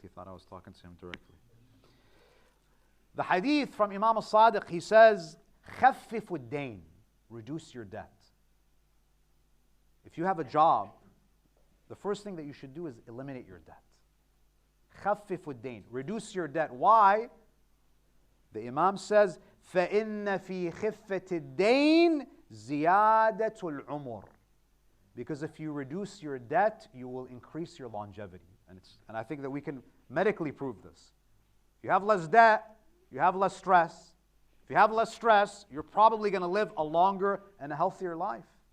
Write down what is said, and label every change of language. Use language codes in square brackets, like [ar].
[en] He thought I was talking to him directly. The hadith from Imam al-Sadiq, he says, [ar] خَفِّفُ الدَّيْنِ. [en] Reduce your debt. If you have a job, the first thing that you should do is eliminate your debt. [ar] خَفِّفُ الدَّيْنِ. [en] Reduce your debt. Why? The Imam says, [ar] فَإِنَّ فِي خِفَّةِ الدَّيْنِ زِيَادَةُ الْعُمُرِ. [en] Because if you reduce your debt, you will increase your longevity. And I think that we can medically prove this. If you have less debt, you have less stress. If you have less stress, you're probably going to live a longer and a healthier life.